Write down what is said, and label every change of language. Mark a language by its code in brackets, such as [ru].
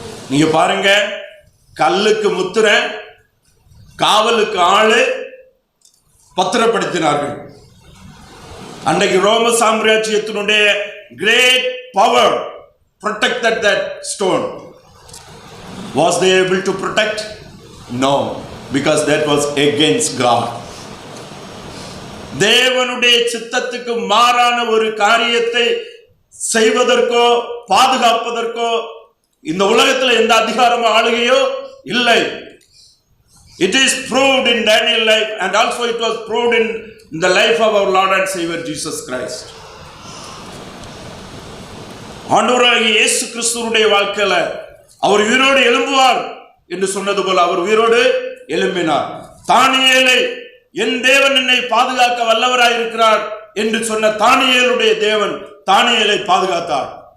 [ta] நீங்க பாருங்க, கல்லுக்கு முத்திரை, காவலுக்கு ஆளு, பத்திரப்படுத்தினார்கள். அன்றைக்கு ரோம சாம்ராஜ்யத்தினுடைய [en] Great power protected that stone. Was they able to protect? No, because that was against God. [ta] தேவனுடைய சித்தத்துக்கு மாறான ஒரு காரியத்தை செய்வதற்கோ பாதுகாப்பதற்கோ இந்த உலகத்தில் எந்த அதிகாரமோ ஆளுகையோ இல்லை. [en] It is proved in Daniel's life, and also it was proved in the life of our Lord and Savior Jesus Christ. [ta] ஆண்டவராகிய இயேசு கிறிஸ்துவுடைய வாழ்க்கையில அவர் உயிரோடு எழும்புவார் என்று சொன்னது போல அவர் உயிரோடு எழும்பினார். தானியேலை என் தேவன் என்னை பாதுகாக்க வல்லவராய் இருக்கிறார் என்று சொன்ன தானியேலுடைய தேவன் தானியேலை பாதுகாத்தார்.